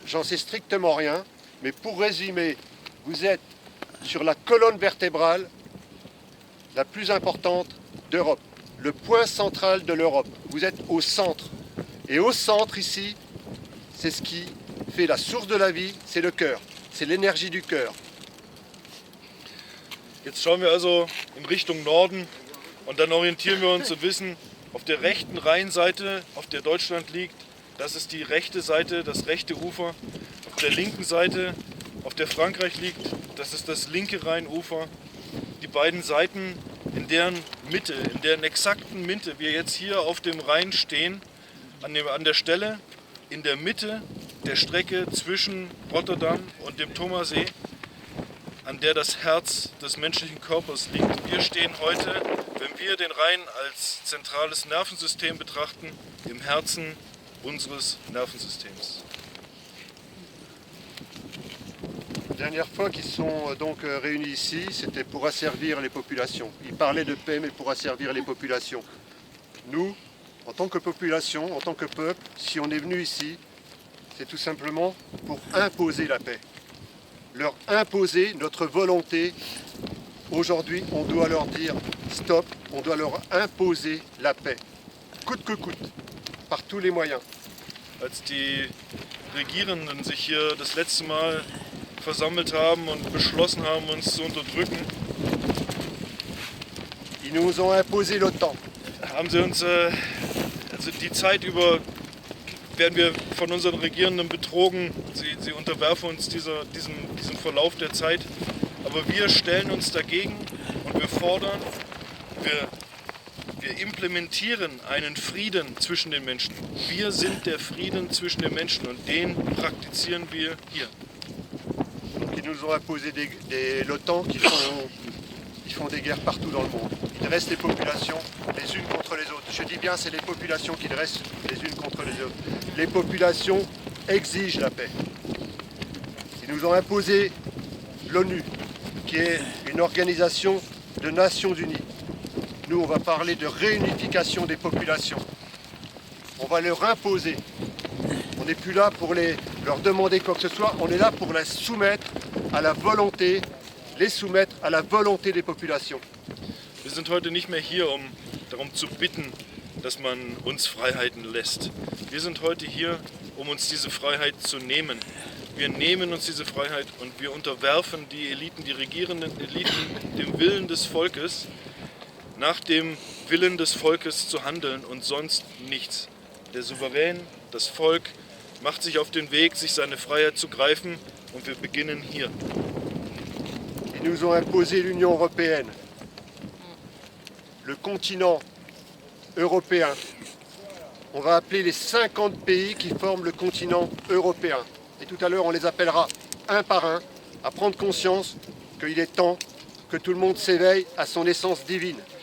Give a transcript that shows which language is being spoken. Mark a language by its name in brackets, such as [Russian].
[French] J'en sais strictement rien. Mais pour résumer, vous êtes sur la colonne vertébrale la plus importante d'Europe. Le point central de l'Europe. Vous êtes au centre. Et au centre ici, c'est ce qui fait la source de la vie, c'est le cœur. C'est l'énergie du cœur. [German] Jetzt schauen wir also in Richtung Norden und dann orientieren wir uns und wissen, auf der rechten Rheinseite, auf der Deutschland liegt, das ist die rechte Seite, das rechte Ufer. Auf der linken Seite, auf der Frankreich liegt, das ist das linke Rheinufer. Die beiden Seiten, in deren Mitte, in deren exakten Mitte wir jetzt hier auf dem Rhein stehen, an der Stelle, in der Mitte der Strecke zwischen Rotterdam und dem Thomasee, an der das Herz des menschlichen Körpers liegt. Wir stehen heute, wenn wir den Rhein als zentrales Nervensystem betrachten, im Herzen unseres Nervensystems. [French] La dernière fois qu'ils sont donc réunis ici, c'était pour asservir les populations. Ils parlaient de paix, mais pour asservir les populations. Nous, en tant que population, en tant que peuple, si on est venu ici, c'est tout simplement pour imposer la paix. Leur imposer notre volonté. Aujourd'hui, on doit leur dire stop, on doit leur imposer la paix. Coûte que coûte, par tous les moyens. [German] Als die Regierenden sich hier das letzte Mal versammelt haben und beschlossen haben, uns zu unterdrücken, [French] Ils nous ont imposé l'OTAN. [German] haben sie uns, also die Zeit über, werden wir von unseren Regierenden betrogen. Sie unterwerfen uns diesem Verlauf der Zeit. Aber wir stellen uns dagegen und wir fordern, wir Wir implementieren einen Frieden zwischen den Menschen. Wir sind der Frieden zwischen den Menschen und den praktizieren wir hier. [French] Donc ils nous ont imposé l'OTAN qui font des guerres partout dans le monde. Ils dressent les populations les unes contre les autres. Je dis bien, c'est les populations qui dressent les unes contre les autres. Les populations exigent la paix. Ils nous ont imposé l'ONU, qui est une organisation de Nations Unies. Nous, on va parler de réunification des populations. On va leur imposer. On n'est plus là pour leur demander quoi que ce soit, on est là pour les soumettre à la volonté des populations. [German] Wir sind heute nicht mehr hier, um darum zu bitten, dass man uns Freiheiten lässt. Wir sind heute hier, um uns diese Freiheit zu nehmen. Wir nehmen uns diese Freiheit und wir unterwerfen die Eliten, die regierenden Eliten, dem Willen des Volkes, nach dem Willen des Volkes zu handeln und sonst nichts. Der Souverän, das Volk, macht sich auf den Weg, sich seine Freiheit zu greifen und wir beginnen hier. [French] Ils nous ont imposé l'Union européenne, le continent européen. On va appeler les 50 pays qui forment le continent européen. Et tout à l'heure, on les appellera un par un à prendre conscience qu'il est temps que tout le monde s'éveille à son essence divine.